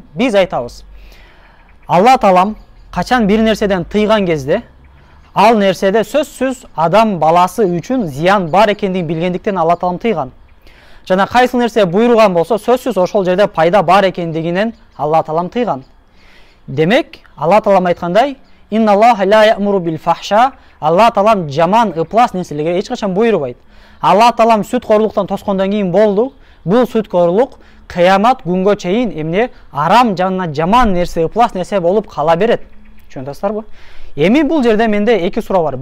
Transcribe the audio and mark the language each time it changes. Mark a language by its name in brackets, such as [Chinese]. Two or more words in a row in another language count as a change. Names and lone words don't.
[Kyrgyz] Биз айтабыз: Алла Таалам качан бир нерседен тыйган кезде, ал нерседе сөзсүз адам баласы үчүн зыян бар экендигин билгендиктен Алла Таалам тыйган. Жана кайсы нерсе буйруган болсо, сөзсүз ошол жерде пайда бар экендигинен Алла Таалам тыйган. Демек, Алла Таалам айткандай: [Arabic] إن الله لا يأمر بالفحشاء, [Kyrgyz] Алла Таалам жаман, ыплас нерселерге эч качан буйрубайт. Алла Таалам сүткорлуктан тоскондон кийин болду. Бул сүткорлук кыямат күнгө чейин эмне арам жана жаман нерсе, ыплас нерсе болуп кала берет. Түшүнөсүздарбы? Эми бул жерде менде эки суроо бар.